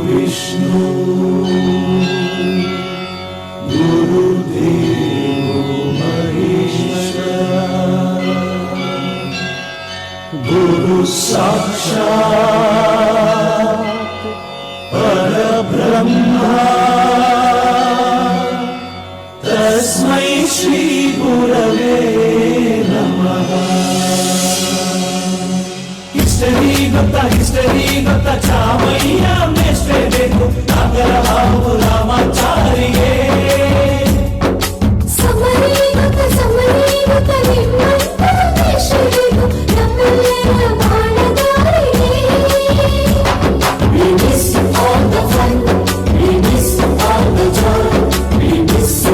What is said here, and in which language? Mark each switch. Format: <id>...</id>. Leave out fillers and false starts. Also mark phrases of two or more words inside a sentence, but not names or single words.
<sa>विष्णु गुरुदेवो महेश्वरा गुरु साक्षात् परब्रह्मा तस्मै श्री गुरवे नमः।</sa> <kn>ಹಿಸ್ಟರಿ ಗೊತ್ತಾ ಚಾಮಯ್ಯ ಮೇಷ್ಟ್ರೆ ಬೇಕು ನಾಗರ ಹಾವು ರಾಮಾಚಾರಿಗೆ ಸಮರಿ ಗೊತ್ತ ನಿಮ್ಮಂತ ಮೇಷ್ಟ್ರೆಗೂ ನಮ್ಮೆಲ್ಲರ ಬಾಳಗಾರಿಗೆ.</kn> <en>We miss all the fun, we miss all the joy, we miss you.</en>